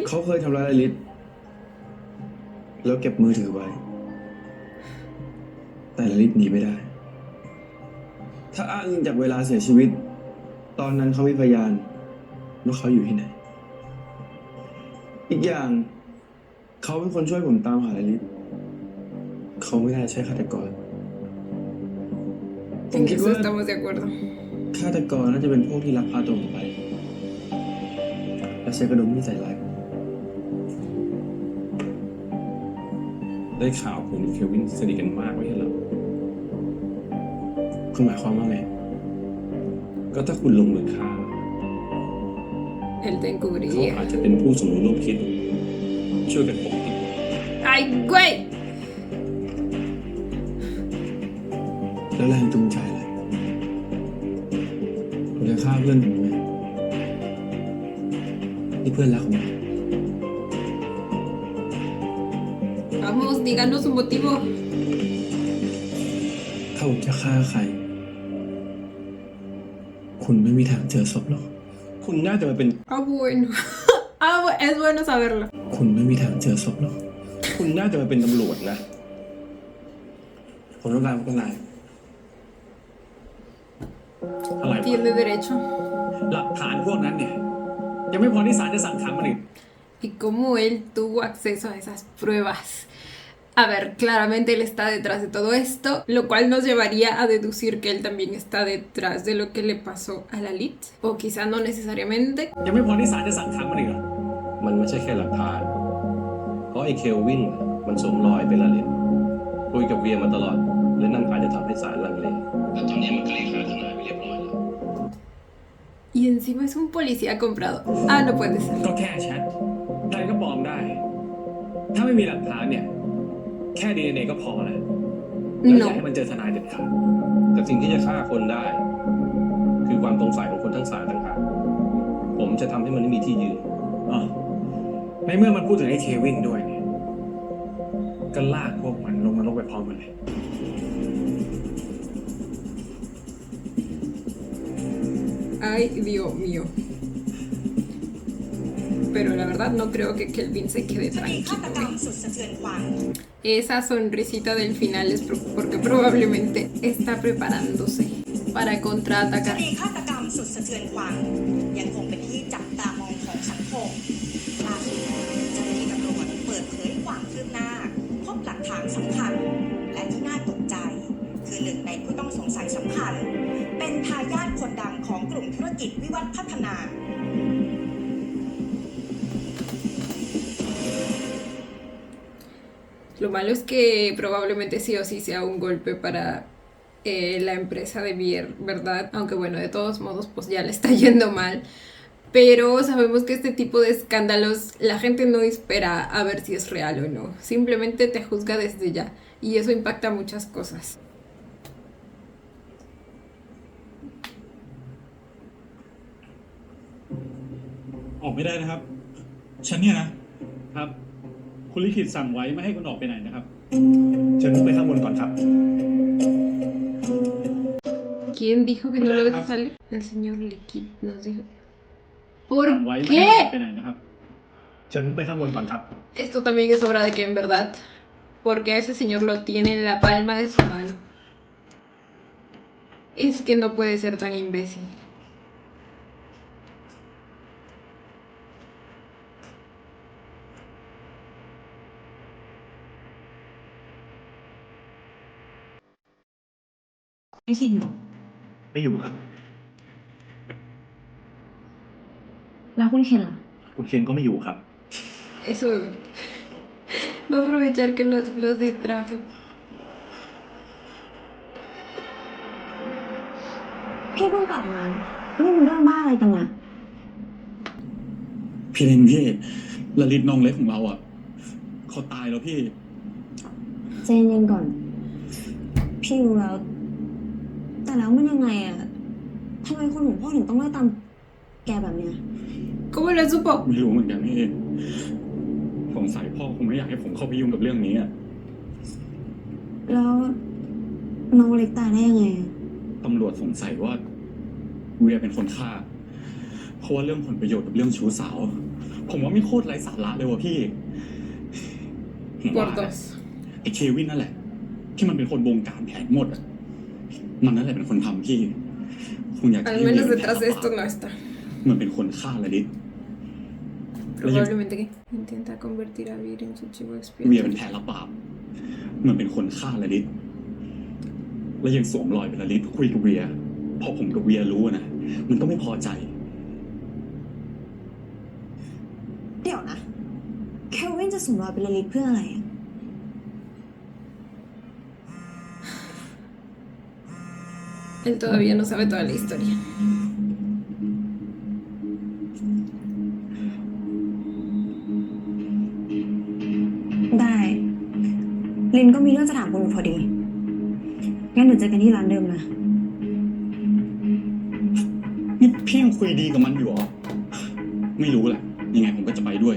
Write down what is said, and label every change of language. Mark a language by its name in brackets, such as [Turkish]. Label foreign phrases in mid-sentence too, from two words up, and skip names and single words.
[Thai] เขาเคยทำร้ายลลิตแล้วเก็บมือถือไว้แต่ลลิตหนีไม่ได้ถ้าอ้างอิงจากเวลาเสียชีวิตตอนนั้นเขามีพยานว่าเขาอยู่ที่ไหนอีกอย่างเขาเป็นคนช่วยผมตามหาลลิตเขาไม่น่าใช่ฆาตกร [Spanish] En eso estamos de acuerdo. [Thai] ฆาตกรน่าจะเป็นพวกที่ลักพาตัวผมไปและใช้กระดุมที่ใส่ร้ายได้ข่าวคุณเควินสนิทกันมากไม่ใช่เหรอคุณหมายความว่าไงก็ถ้าคุณลงมือฆ่า [Spanish] Él te [Thai] เขา [Spanish] encubriría. [Thai] อาจจะเป็นผู้สมรู้ร่วมคิดช่วยกันปกปิด [Spanish] Ay, ¡Ay, güey! [Thai] แล้วแรงจูงใจอะไรผมจะฆ่าเพื่อนผมไหมนี่เพื่อนรักผม [Spanish] Vamos, díganos un motivo. [Thai] ถ้าผมจะฆ่าใคร คุณไม่มีทางเจอศพหรอก คุณน่าจะมาเป็น [Spanish] Ah, bueno. Es bueno saberlo. [Thai] คุณไม่มีทางเจอศพหรอก คุณน่าจะมาเป็นตำรวจนะ ผมต้องการพวกนายอะไรวะ [Spanish] Tiene derecho. [Thai] หลักฐานพวกนั้นเนี่ย ยังไม่พอที่ศาลจะสั่งขังมันอีก [Spanish] Y cómo él tuvo acceso a esas pruebas. A ver, claramente él está detrás de todo esto, lo cual nos llevaría a deducir que él también está detrás de lo que le pasó a la Lit. O quizá no necesariamente. [Thai] ยังไม่พอที่ศาลจะสั่งขังมันอีกเหรอ มันไม่ใช่แค่หลักฐาน เพราะไอ้เคลวินมันสวมรอยเป็นละลินคุยกับเวียมาตลอด และนั่นอาจจะทำให้ศาลลังเลแต่ตอนนี้มันก็เรียกหาทนายไปเรียบร้อยแล้ว [Spanish] Y encima es un policía comprado. Ah, no puede ser. [Thai] ก็แค่แชทใครก็ปลอมได้ ถ้าไม่มีหลักฐานเนี่ย แค่ DNA ก็พอแล้วแล้วอย่าให้มันเจอทนายเด็ดขาด แต่สิ่งที่จะฆ่าคนได้ คือความสงสัยของคนทั้งศาลต่างหากผมจะทำให้มันไม่มีที่ยืน อ๋อในเมื่อมันพูดถึงไอ้เควินด้วยเนี่ย ก็ลากพวกมันลงนรกไปพร้อมกันเลย [Spanish] Ay, Dios mío. Pero la verdad no creo que Kelvin se quede [Thai] คดีฆาต [Spanish] tranquilo. [Thai] กรรมสุดสะเทือนขวัญ [Spanish] Esa sonrisita del final es porque probablemente está preparándose para [Thai] ค [Spanish] contraatacar. [Thai] ดีฆาตกรรมสุดสะเทือนขวัญยังคงเป็นที่จับตามองของสังคมล่าสุดเจ้าหน้าที่ตำรวจเปิดเผยความคืบหน้า พบหลักฐานสำคัญ และที่น่าตกใจ คือหนึ่งในผู้ต้องสงสัยสำคัญ เป็นทายาทคนดังของกลุ่มธุรกิจวิวัฒน์พัฒนา [Spanish] Lo malo es que probablemente sí o sí sea un golpe para la empresa de Bier, ¿verdad? Aunque bueno, de todos modos pues ya le está yendo mal. Pero sabemos que este tipo de escándalos la gente no espera a ver si es real o no. Simplemente te juzga desde ya. Y eso impacta muchas cosas. [Thai] ออกไม่ได้นะครับ ฉันเนี่ยนะ ครับ คุณลิขิตสั่งไว้ไม่ให้คุณออกไปไหนนะครับ เชิญไปข้างบนก่อนครับ [Spanish] ¿Quién dijo que no lo deja salir? El señor Liquid nos dijo. ¿Por [Thai] สั่งไว้ไม่ให้ออกไป [Spanish] qué? [Thai] ไหนนะครับ เชิญไปข้างบนก่อนครับ [Spanish] Esto también es obra de que en verdad. Porque ese señor lo tiene en la palma de su mano. Es que no puede ser tan imbécil. ¿Qué signo? [Thai] ไม่อยู่ครับ [Spanish] ¿La Kenล่ะ [Thai] คุณเคนก็ไม่อยู่ครับ [Spanish] Eso va a aprovechar que los distraje. [Thai] พี่เพิ่งกลับมานี่มันเรื่องบ้าอะไรกันนะ พี่เล่นพี่ละลิตน้องเล็กของเราอ่ะเขาตายแล้วพี่ ใจเย็นๆก่อน พี่รู้แล้ว แต่แล้วมันยังไงอะทำไมคนของพ่อถึงต้องไล่ตามแกแบบเนี้ย [Spanish] ¿Cómo lo supo? [Thai] ไม่รู้เหมือนกันพี่สงสัยพ่อคงไม่อยากให้ผมเข้าไปยุ่งกับเรื่องนี้อ่ะ แล้วน้องเล็กตายได้ยังไงอะ ตำรวจสงสัยว่าเวียเป็นคนฆ่า เพราะว่าเรื่องผลประโยชน์กับเรื่องชู้สาว ผมว่าไม่โคตรไร้สาระเลยว่ะพี่ผมว่า [Spanish] Por dos. [Thai] ไอ้เควินนั่นแหละ ที่มันเป็นคนบงการแผนหมดอ่ะมันนั่นแหละเป็นคนทำพี่คงอยากจะ [Spanish] Al [Thai] ให้เวีย [Spanish] menos [Thai] เป็นแผล [Spanish] detrás de [Thai] เป [Spanish] esto [Thai] ล่า [Spanish] no está. [Thai] มันเป็นคนฆ่าละลิต [Spanish] Probablemente que intenta convertir a Vir en su chivo [Thai] เวียเป็น [Spanish] expiatorio. [Thai] แผลรับบาปมันเป็นคนฆ่าละลิตแล้วยังสวมรอยเป็นละลิตคุยกับเวียพอผมกับเวียรู้นะมันก็ไม่พอใจ เดี๋ยวนะ เคลวินจะสวมรอยเป็นลลิตเพื่ออะไรอะ [Spanish] Él todavía no sabe toda la historia. [Thai] ได้ลินก็มีเรื่องจะถามคุณอยู่พอดี งั้นเดี๋ยวเจอกันที่ร้านเดิมนะ นี่พี่ยังคุยดีกับมันอยู่เหรอ ไม่รู้แหละ ยังไงผมก็จะไปด้วย